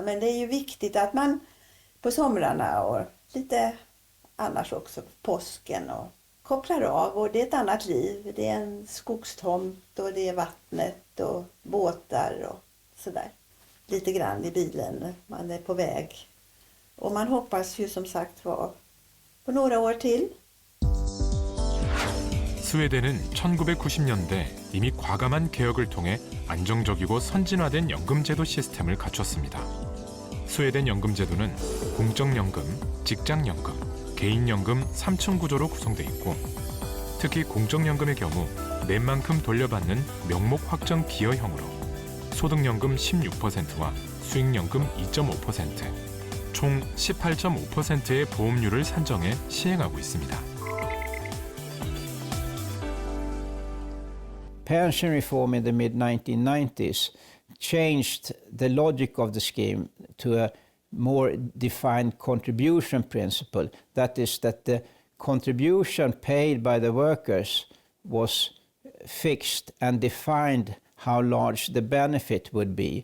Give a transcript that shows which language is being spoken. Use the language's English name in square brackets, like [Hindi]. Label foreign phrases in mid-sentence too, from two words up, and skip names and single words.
[Swedish] Men det är ju viktigt att man på somrarna och lite annars också på påsken och kopplar av. Och det är ett annat liv. Det är en skogstomt och det är vattnet och båtar och sådär. Lite grann i bilen. Man är på väg. Och man hoppas ju som sagt var på några år till. [Korean] 스웨덴은 1990년대 이미 과감한 개혁을 통해 안정적이고 선진화된 연금제도 시스템을 갖췄습니다. 스웨덴 연금제도는 공적연금, 직장연금, 개인연금 3층 구조로 구성돼 있고 특히 공적연금의 경우 낸 만큼 돌려받는 명목 확정 기여형으로 소득연금 16%와 수익연금 2.5%, 총 18.5%의 보험료를 산정해 시행하고 있습니다. [English] Pension reform in the mid-1990s changed the logic of the scheme to a more defined contribution principle. That is, that the contribution paid by the workers was fixed and defined how large the benefit would be.